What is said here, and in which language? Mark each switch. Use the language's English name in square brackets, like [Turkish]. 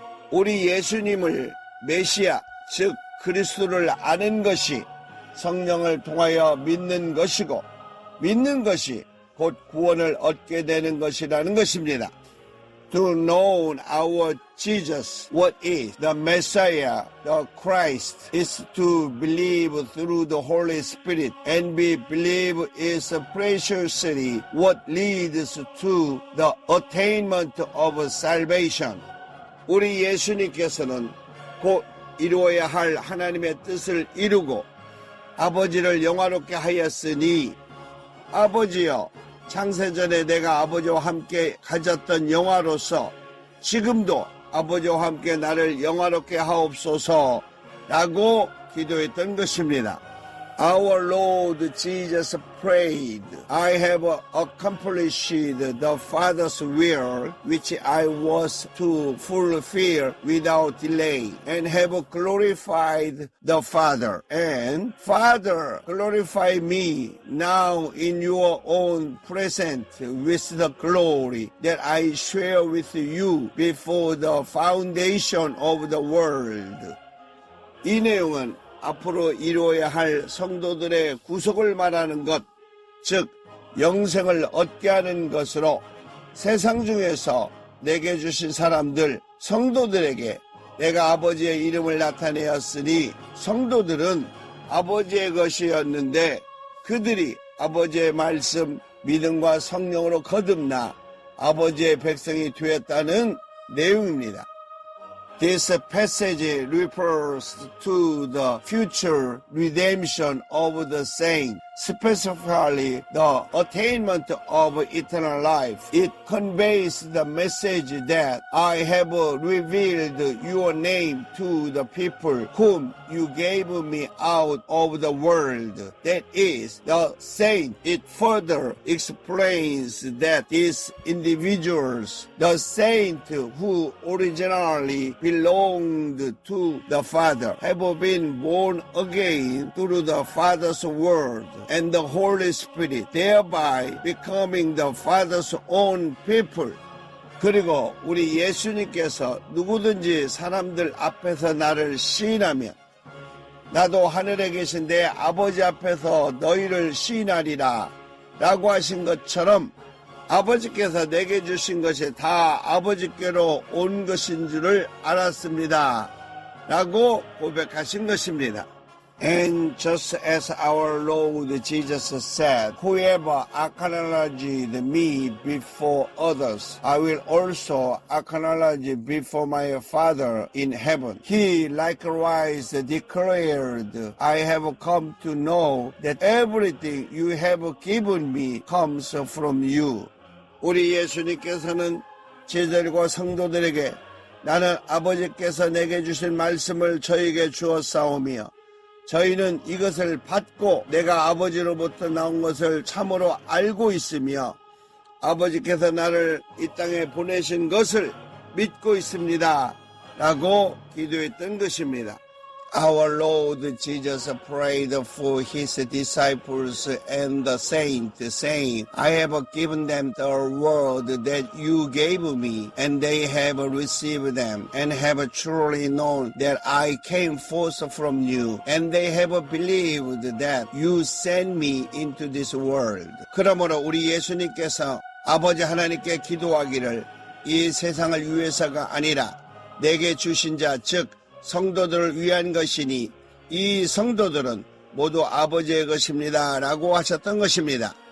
[Korean] 우리 예수님을 메시아, 즉 그리스도를 아는 것이 성령을 통하여 믿는 것이고 믿는 것이 곧 구원을 얻게 되는 것이라는 것입니다. [English] To know our Jesus, what is the Messiah, the Christ, is to believe through the Holy Spirit, and be believed is preciously what leads to the attainment of salvation. [Korean] 우리 예수님께서는 곧 이루어야 할 하나님의 뜻을 이루고 아버지를 영화롭게 하였으니 아버지여 창세전에 내가 아버지와 함께 가졌던 영화로서 지금도 아버지와 함께 나를 영화롭게 하옵소서라고 기도했던 것입니다. [English] Our Lord Jesus prayed, I have accomplished the Father's will, which I was to fulfill without delay, and have glorified the Father. And Father, glorify me now in your own presence with the glory that I share with you before the foundation of the world. [Korean] 이 내용은 앞으로 이루어야 할 성도들의 구속을 말하는 것, 즉 영생을 얻게 하는 것으로 세상 중에서 내게 주신 사람들, 성도들에게 내가 아버지의 이름을 나타내었으니 성도들은 아버지의 것이었는데 그들이 아버지의 말씀, 믿음과 성령으로 거듭나 아버지의 백성이 되었다는 내용입니다. [English] This passage refers to the future redemption of the saints, specifically the attainment of eternal life. It conveys the message that I have revealed your name to the people whom you gave me out of the world. That is, the saint. It further explains that these individuals, the saint who originally belonged to the Father, have been born again through the Father's word and the Holy Spirit, thereby becoming the Father's own people. [Korean] 그리고 우리 예수님께서 누구든지 사람들 앞에서 나를 시인하면 나도 하늘에 계신 내 아버지 앞에서 너희를 시인하리라 라고 하신 것처럼 아버지께서 내게 주신 것이 다 아버지께로 온 것인 줄을 알았습니다 라고 고백하신 것입니다. [English] And just as our Lord Jesus said, whoever acknowledged me before others, I will also acknowledge before my Father in heaven. He likewise declared, I have come to know that everything you have given me comes from you. [Korean] 우리 예수님께서는 제자들과 성도들에게 나는 아버지께서 내게 주신 말씀을 저에게 주었사오며 저희는 이것을 받고 내가 아버지로부터 나온 것을 참으로 알고 있으며 아버지께서 나를 이 땅에 보내신 것을 믿고 있습니다 라고 기도했던 것입니다. [English] Our Lord Jesus prayed for his disciples and the saints, saying, I have given them the word that you gave me, and they have received them, and have truly known that I came forth from you, and they have believed that you sent me into this world. [Korean] 그러므로 우리 예수님께서 아버지 하나님께 기도하기를 이 세상을 위해서가 아니라 내게 주신 자, 즉 성도들을 위한 것이니 이 성도들은 모두 아버지의 것입니다 라고 하셨던 것입니다.